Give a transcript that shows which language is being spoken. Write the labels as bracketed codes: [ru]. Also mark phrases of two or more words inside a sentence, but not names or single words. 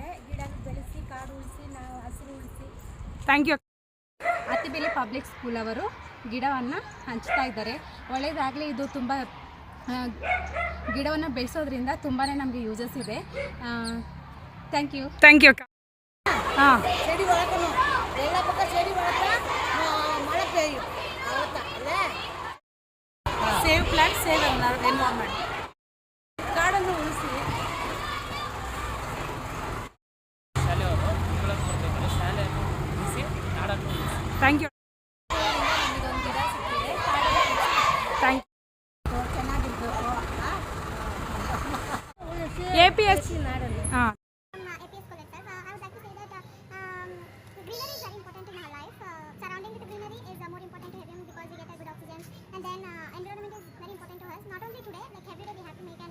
[kn] ಗಿಡಗಳು ಬೆಳೆಸಿ, ಕಾಡು ಉಳಿಸಿ, ನಾವು ಹಸಿರು ಉಳಿಸಿ. [en] thank you. [kn] ಅತ್ತಿಬೆಲೆ ಪಬ್ಲಿಕ್ ಸ್ಕೂಲ್ ಅವರು ಗಿಡವನ್ನು ಹಂಚ್ತಾ ಇದ್ದಾರೆ. ಒಳ್ಳೆಯದಾಗಲಿ. ಇದು ತುಂಬ ಗಿಡವನ್ನು ಬೆಳೆಸೋದ್ರಿಂದ ತುಂಬಾ ನಮಗೆ ಯೂಸಸ್ ಇದೆ. [en] thank you. thank you. ಹಾಂ, [ta] செடி வளர்க்கணும். எல்லா பக்கம் செடி வளர்த்தா மழை பெய்யும். அவ்வளோதான் இல்லை. [en] save plant, save environment. [kn] ಕಾಡನ್ನು ಉಳಿಸಿ. ಶಾಲೆಯವರು ಗಿಡಗಳನ್ನು ಕೊಡ್ತಿದ್ದಾರೆ. ಶಾಲೆಯನ್ನು ಉಳಿಸಿ, ಕಾಡನ್ನು ಉಳಿಸಿ. [en] thank you. [kn] ನಮಗೊಂದು ಗಿಡ ಸಿಕ್ಕಿದೆ. ಕಾಡನ್ನು ಥ್ಯಾಂಕ್ ಚೆನ್ನಾಗಿರ್ಬೇಕು. ಉಳಿಸಿ APS ನಾಡನ್ನು. ಹಾಂ. [en] APS collectors, I would like to say that greenery is very important in our life. Surrounding with greenery is more important to him because we get a good oxygen, and then environment is very important to us. Not only today, like every day we have to